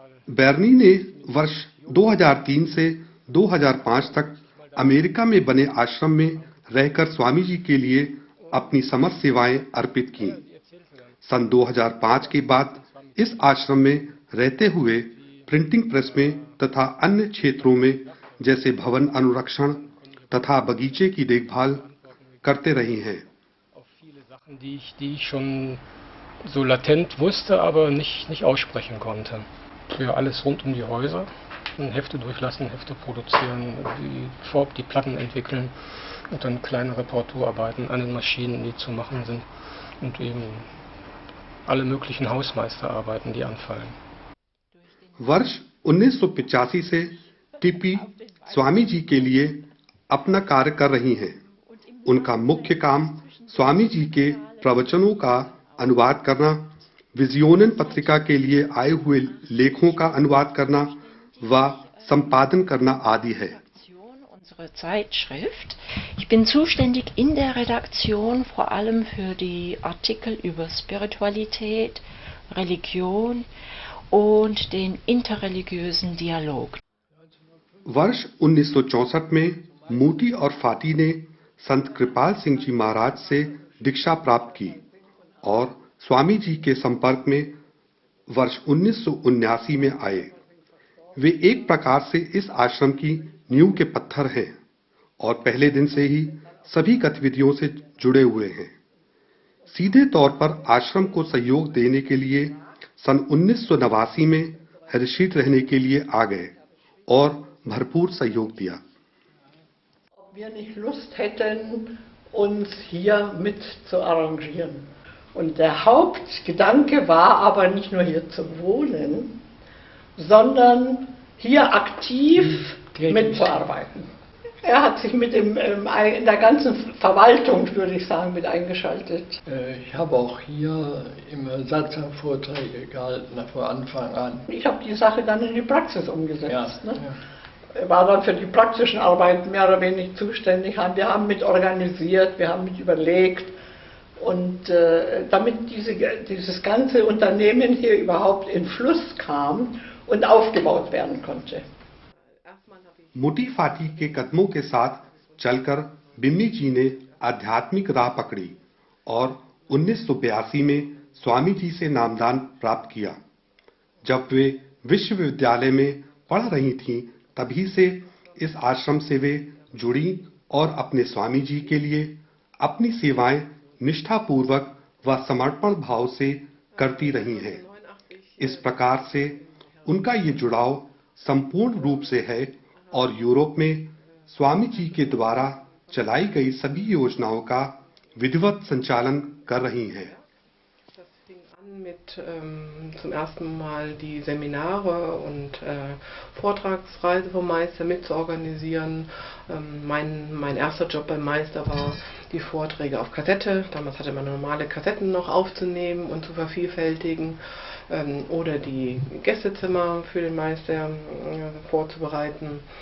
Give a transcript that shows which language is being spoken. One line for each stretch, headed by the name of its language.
Hindi: Bernier ने वर्ष 2003 से 2005 तक अमेरिका में बने आश्रम में रहकर स्वामी जी के लिए अपनी समस्त सेवाएं अर्पित की। सन 2005 के बाद इस आश्रम में रहते हुए प्रिंटिंग प्रेस में तथा अन्य क्षेत्रों में जैसे भवन अनुरक्षण तथा बगीचे की देखभाल करते रही हैं।
German: Die ich schon so latent wusste, aber nicht aussprechen konnte. Ja, alles rund um die Häuser. Hefte durchlassen, Hefte produzieren, die Platten entwickeln und dann kleine Reparaturarbeiten an den Maschinen, die zu machen sind und eben alle möglichen Hausmeisterarbeiten, die anfallen.
Hindi: वर्ष 1985 से TP Swami ji के लिए अपना कार्य कर रही हैं। उनका मुख्य काम स्वामी जी के प्रवचनों का अनुवाद करना, विजियोनन पत्रिका के लिए आए हुए लेखों का अनुवाद करना व संपादन करना आदि है।
German: Unsere Zeitschrift. Ich bin zuständig in der Redaktion vor allem für die Artikel über Spiritualität, Religion und den interreligiösen Dialog.
Hindi: वर्ष 1964 में मोटी और फाटी ने संत कृपाल सिंह जी महाराज से दीक्षा प्राप्त की और स्वामी जी के संपर्क में वर्ष 1979 में आए। वे एक प्रकार से इस आश्रम की नींव के पत्थर हैं और पहले दिन से ही सभी गतिविधियों से जुड़े हुए हैं। सीधे तौर पर आश्रम को सहयोग देने के लिए सन 1989 में हरिश्रीत रहने के लिए आ गए और भरपूर सहयोग दिया।
German: Ob wir nicht Lust hätten, uns hier mit zu arrangieren. Und der Hauptgedanke war aber nicht nur hier zu wohnen, sondern hier aktiv mitzuarbeiten. Er hat sich mit in der ganzen Verwaltung, würde ich sagen, mit eingeschaltet. Ich habe auch hier immer Satzungsvorträge gehalten von Anfang an. Ich habe die Sache dann in die Praxis umgesetzt. Ja, ne? War dann für die praktischen Arbeiten mehr oder weniger zuständig. Wir haben mit organisiert, wir haben mit überlegt. Und damit dieses ganze Unternehmen hier überhaupt in Fluss kam und aufgebaut werden konnte.
Hindi: मोटी फाटी के कदमों के साथ चलकर बिम्मी जी ने आध्यात्मिक राह पकड़ी और 1982 में स्वामी जी से नामदान प्राप्त किया। जब वे विश्वविद्यालय में पढ़ रही थीं, तभी से इस आश्रम से वे जुड़ी और अपने स्वामी जी के लिए अपनी सेवाएं निष्ठापूर्वक व समर्पण भाव से करती रही हैं। इस प्रकार से उनका ये जुड़ाव संपूर्ण रूप से है और यूरोप में स्वामी जी के द्वारा चलाई गई सभी योजनाओं का विधिवत संचालन कर रही हैं।
German: Mit zum ersten Mal die Seminare und Vortragsreise vom Meister mitzuorganisieren. Mein erster Job beim Meister war, die Vorträge auf Kassette, damals hatte man normale Kassetten noch aufzunehmen und zu vervielfältigen, oder die Gästezimmer für den Meister vorzubereiten.